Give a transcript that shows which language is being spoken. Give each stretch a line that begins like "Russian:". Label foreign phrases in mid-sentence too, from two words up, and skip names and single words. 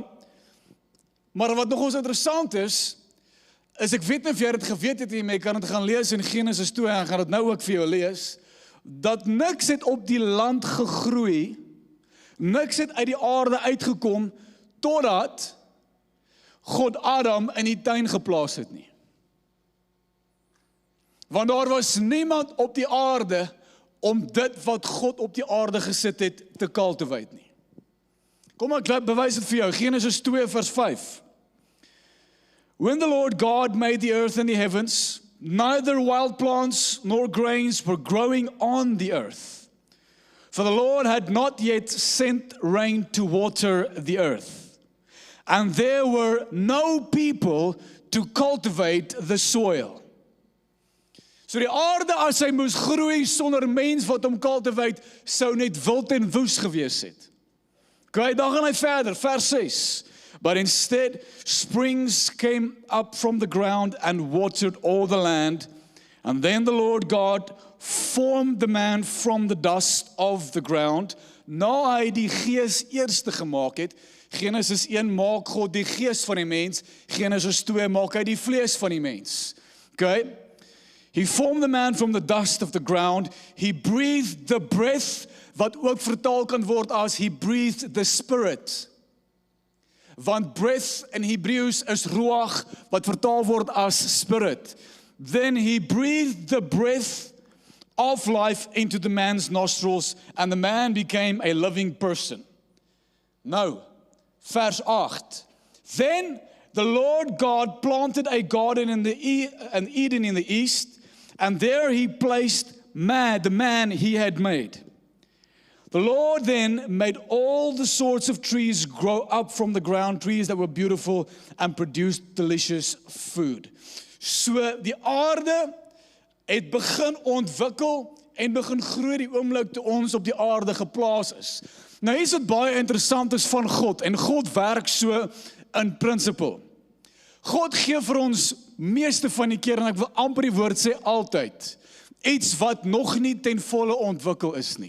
Afrikaans: Maar wat nog ons interessant is ek weet nie of jy dit geweet het nie, maar jy kan dit gaan lees in Genesis 2, en gaan dit nou ook vir jou lees, dat niks het op die land gegroei, niks het uit die aarde uitgekom, totdat God Adam in die tuin geplaas het nie. Want daar was niemand op die aarde om dit wat God op die aarde gesit het te cultivate nie. Kom ek bewys dit vir jou, Genesis 2 vers 5.
English: When the Lord God made the earth and the heavens, neither wild plants nor grains were growing on the earth. For the Lord had not yet sent rain to water the earth. And there were no people to cultivate the soil.
Afrikaans: So die aarde as hy moes groei sonder mens wat hom cultivate, sou net wild en woes gewees het. Okay, dan gaan hy verder, vers 6.
English: But instead, springs came up from the ground and watered all the land. And then the Lord God formed the man from the dust of the ground.
Afrikaans: Na hy die gees eerste gemaak het, Genesis 1 maak God die gees van die mens, Genesis 2 maak hy die vlees van die mens.
English: Okay? He formed the man from the dust of the ground. He breathed the breath,
Afrikaans: wat ook vertaal kan word as
English: he breathed the spirit.
Afrikaans: Want
English: breath in Hebrews
Afrikaans: is ruach, wat vertaal word as spirit.
English: Then he breathed the breath of life into the man's nostrils, and the man became a living person.
Afrikaans: Nou, vers 8.
English: Then the Lord God planted a garden in Eden in the east, and there he placed the man he had made. The Lord then made all the sorts of trees grow up from the ground, trees that were beautiful and produced delicious food.
Afrikaans: So die aarde het begin ontwikkel en begin groei die oomblik toe ons op die aarde geplaas is. Nou is dit baie interessant is van God, en God werk so
English: in principle.
Afrikaans: God gee vir ons meeste van die keer, en ek wil amper die woord sê altyd, iets wat nog nie ten volle ontwikkel is nie.